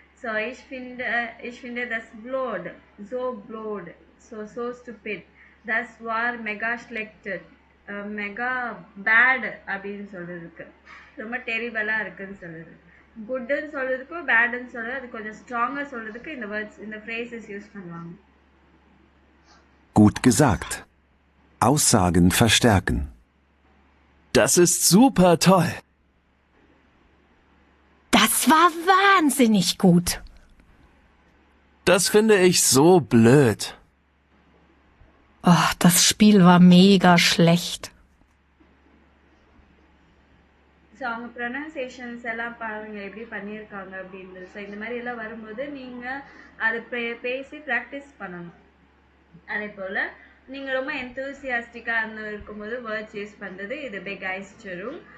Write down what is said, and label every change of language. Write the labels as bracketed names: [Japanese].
[German] ஸோ ich finde das blöd, so blöd, so stupid, das war mega schlecht, [Tamil] mega bad அப்படின்னு சொல்றதுக்கு ரொம்ப டெரிபலா இருக்குன்னு சொல்லுது. குட்னு சொல்றதுக்கும் பேடுன்னு சொல்றது அது கொஞ்சம் ஸ்ட்ராங்கா சொல்றதுக்கு இந்த வேர்ட்ஸ் இந்த ஃப்ரேசஸ் யூஸ் பண்ணுவாங்க. [German] Gut gesagt. Aussagen verstärken. Das ist super toll. Das war wahnsinnig gut. Das finde ich so blöd. Oh, das Spiel war mega schlecht. [Tamil] So அவங்க ப்ரொனன்சியேஷன்ஸ் எல்லாம் பாருங்க எப்படி பண்ணியிருக்காங்க அப்படின்றது. ஸோ இந்த மாதிரி எல்லாம் வரும்போது நீங்கள் அதை பேசி ப்ராக்டிஸ் பண்ணணும். அதே போல் நீங்கள் ரொம்ப எந்தூசியாஸ்டிக்காக அந்த இருக்கும்போது வேர்ட்ஸ் யூஸ் பண்ணுறது இது பெகைஸ்டரும்.